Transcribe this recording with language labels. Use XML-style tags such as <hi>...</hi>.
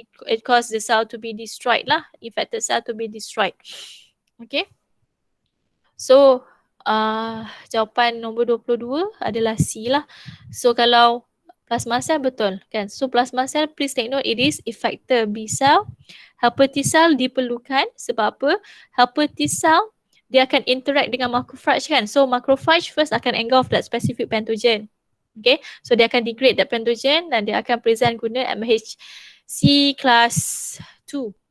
<en>It cause the cell to be destroyed lah, infected cell to be destroyed. Okay.</en> <ms>So jawapan nombor 22 adalah C lah. So kalau plasma cell betul kan.</ms> <en>So plasma cell, please take note, it is effector B cell.</en> <ms>Helper T cell diperlukan sebab apa? Helper T cell dia akan interact dengan macrophage kan.</ms> <en>So macrophage first akan engulf that specific pathogen. Okay, so dia akan degrade that pathogen dan dia akan present guna MHC class 2.</en>